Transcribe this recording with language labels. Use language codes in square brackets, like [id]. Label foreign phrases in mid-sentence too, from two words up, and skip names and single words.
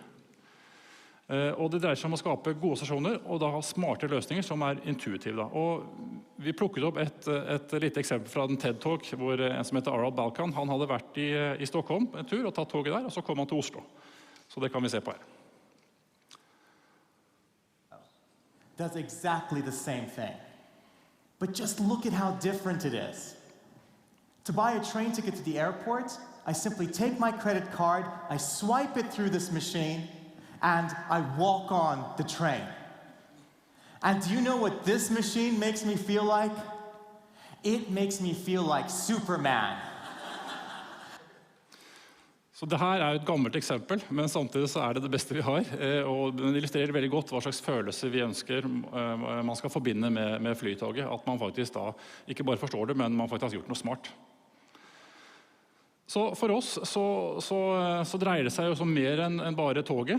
[no] Og det dreier seg om å skape gode assosiasjoner, og da ha smarte løsninger som intuitive. Da. Og vi plukket opp et lite eksempel fra en TED-talk, hvor en som heter Aral Balkan, han hadde vært i Stockholm en tur og tatt toget der, og så kom han til Oslo. Så det kan vi se på her. [en] Does exactly the same thing. But just look at how different it is. To buy a train ticket to the airport, I simply take my credit card, I swipe it through this machine, and I walk on the train. And do you know what this machine makes me feel like? It makes me feel like Superman. [no] Så det her jo et gammelt eksempel, men samtidig så det beste vi har. Og den illustrerer veldig godt hva slags følelse vi ønsker man skal forbinde med Flytoget. At man faktisk da ikke bare forstår det, men man faktisk har gjort noe smart. Så for oss så dreier det seg jo mer enn bare toget.